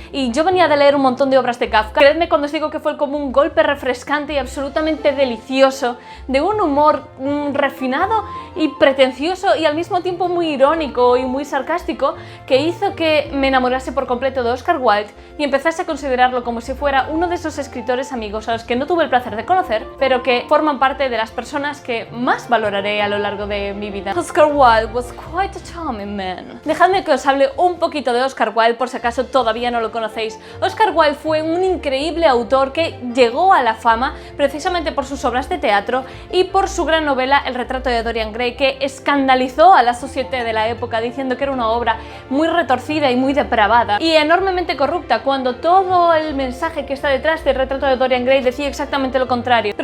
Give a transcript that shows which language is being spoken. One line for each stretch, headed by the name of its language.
Spanish: Y yo venía de leer un montón de obras de Kafka. Creedme cuando os digo que fue como un golpe refrescante y absolutamente delicioso, de un humor refinado y pretencioso y al mismo tiempo muy irónico y muy sarcástico, que hizo que me enamorase por completo de Óscar Wilde y empezase a considerarlo como si fuera uno de esos escritores amigos a los que no tuve el placer de conocer, pero que forman parte de las personas que más valoraré a lo largo de mi vida.
English: Óscar Wilde was quite a charming man.
Spanish: Dejadme que os hable un poquito de Óscar Wilde por si acaso todavía no lo conocéis. Óscar Wilde fue un increíble autor que llegó a la fama precisamente por sus obras de teatro y por su gran novela El retrato de Dorian Gray, que escandalizó a la sociedad de la época diciendo que era una obra muy retorcida y muy depravada y enormemente corrupta, cuando todo el mensaje que está detrás del retrato de Dorian Gray decía exactamente lo contrario.